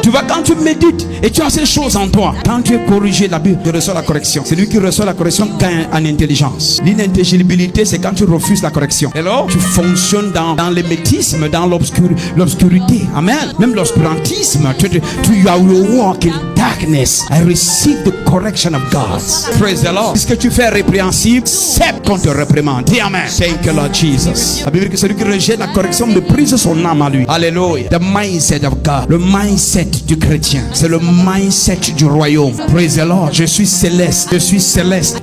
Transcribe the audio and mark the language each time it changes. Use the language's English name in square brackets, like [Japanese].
[French] Tu vois, quand tu médites et tu as ces choses en toi, quand tu es corrigé, la Bible, tu reçois la correction. Celui qui reçoit la correction gagne en intelligence. L'inintelligibilité, c'est quand tu refuses la correction. Hello? Tu fonctionnes dans l'émétisme, dans l'obscurité. Amen. Même l'obscurantisme. [English] You are walking in darkness. I receive the correction of God. Praise the Lord. [French] Ce que tu fais répréhensible, c'est qu'on te réprimande. Dis amen. [English] Thank you, Lord Jesus. [French] La Bible dit que celui qui rejette la correction méprise son âme à lui. Alléluia. [English] The mindset of God. [French] Le mindset du chrétien. C'est le mindset du royaume. [English] Praise the Lord. [French] Je suis céleste. Je suis céleste.